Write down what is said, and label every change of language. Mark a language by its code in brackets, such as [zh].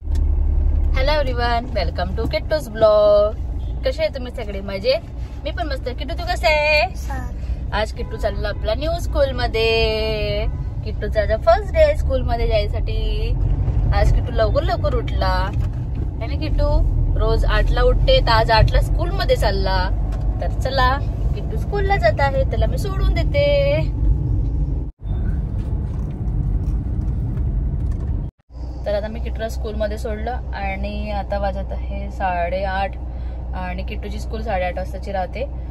[en] Everyone, welcome to Kittu's blog. [mr] कसे आहे तुम्ही सगळे? मजेत? मी पण मस्त. किट्टू तू कसे आहे? आज किट्टू चालला आपला न्यू स्कूल मध्ये. किट्टूचा फर्स्ट डे स्कूल मध्ये जायसाठी. आज किट्टू लवकर उठला [hi] है ना. [mr] किट्टू रोज 8ला उठते, तर आज 8ला स्कूल मध्ये चालला. तर चला, किट्टू स्कूलला जात आहे, त्याला मी सोडून देते. तर आता मी किट्टूला स्कूल मध्ये सोडलं आणि आता वाजत आहे 8:30 आणि किट्टूची स्कूल 8:30 वाजताची राहते.